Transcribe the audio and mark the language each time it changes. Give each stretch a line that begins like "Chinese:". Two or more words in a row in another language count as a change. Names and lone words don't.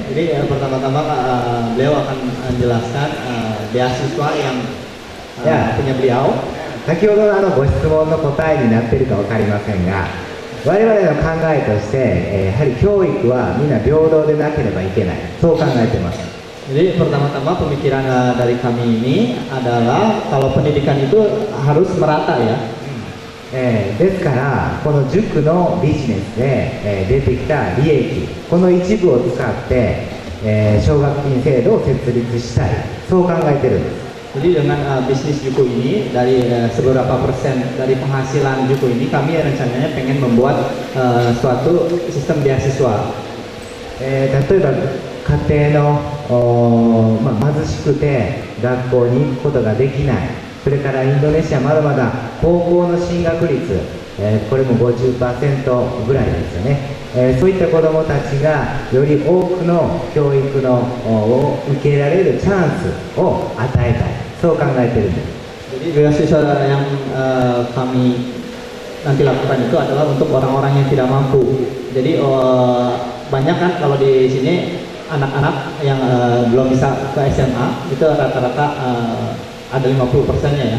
Indonesian: Jadi pertama-tama beliau akan menjelaskan beasiswa yang Ya. punya beliau.
Japanese: 先ほどのご質問の答えになっているか分かりませんが、我々の考えとして、やはり教育はみんな平等でなければいけない、そう考えています。
Indonesian: Jadi pertama-tama pemikiran dari kami ini adalah kalau pendidikan itu harus merata ya.
Japanese: ですからこの塾のビジネスで、出てきた利益、この一部を使って、奨学金制度を設立したい、そう考えているんです。
Indonesian: Jadi dengan bisnis juku ini dari seberapa persen dari penghasilan juku ini kami rencananya pengen membuat suatu sistem beasiswa.
Japanese: 例えば家庭の、貧しくて学校に行くことができない、それからインドネシアまだまだ高校の進学率、これも 50% ぐらいですよね。そういった子どもたちがより多くの教育のを受けられるチャンスを与えたい、そう考えているんです。
Indonesian: Jadi beasiswa yang kami nanti lakukan itu adalah untuk orang-orang yang tidak mampu. Jadi banyak kan kalau di sini anak-anak yang belum bisa ke SMA itu rata-rata ada 50%-nya ya.